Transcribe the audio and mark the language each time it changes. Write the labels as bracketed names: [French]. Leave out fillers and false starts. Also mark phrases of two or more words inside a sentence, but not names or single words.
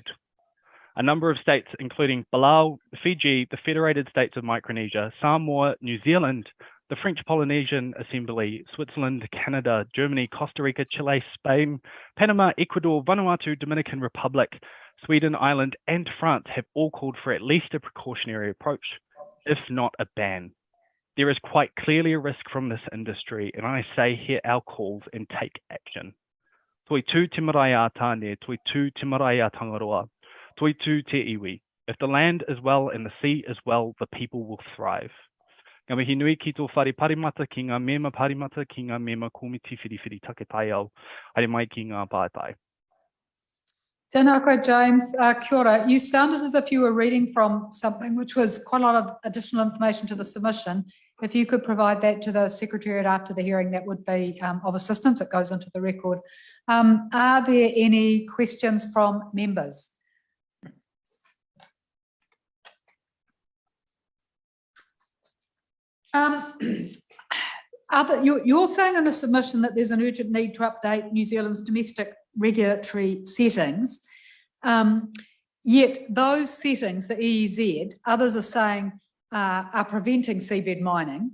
[English] A number of states, including Palau, Fiji, the Federated States of Micronesia, Samoa, New Zealand, the French Polynesian Assembly, Switzerland, Canada, Germany, Costa Rica, Chile, Spain, Panama, Ecuador, Vanuatu, Dominican Republic, Sweden, Ireland, and France have all called for at least a precautionary approach, if not a ban. There is quite clearly a risk from this industry, and I say hear our calls and take action. [Māori] Toi tū te marae a tāne, toi tū te marae a Tangaroa, toi tū te iwi. [English] If the land is well and the sea is well, the people will thrive. [Māori] Ngā mihi nui ki tō whare parimata ki ngā mema parimata ki ngā mema komiti whiriwhiri take tai au. Haere mai ki ngā pātai. Tēnā koe, James. Kia ora. [English] You sounded as if you were reading from something which was quite a lot of additional information to the submission. If you could provide that to the Secretariat after the hearing, that would be of assistance. It goes into the record. Are there any questions from members? You're saying in the submission that there's an urgent need to update New Zealand's domestic regulatory settings, yet those settings, the EEZ, others are saying are preventing seabed mining.